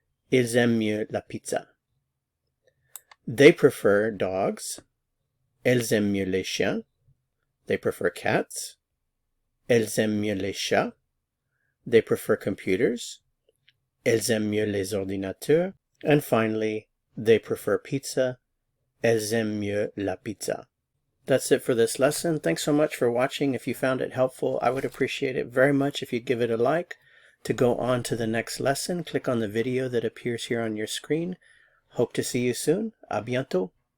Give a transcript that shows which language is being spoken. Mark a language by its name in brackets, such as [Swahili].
[French] Ils aiment mieux la pizza. [English] They prefer dogs. [French] Elles aiment mieux les chiens. [English] They prefer cats. [French] Elles aiment mieux les chats. [English] They prefer computers. [French] Elles aiment mieux les ordinateurs. [English] And finally, they prefer pizza. [French] Elles aiment mieux la pizza. [English] That's it for this lesson. Thanks so much for watching. If you found it helpful, I would appreciate it very much if you'd give it a like. To go on to the next lesson, click on the video that appears here on your screen. Hope to see you soon. [French] À bientôt.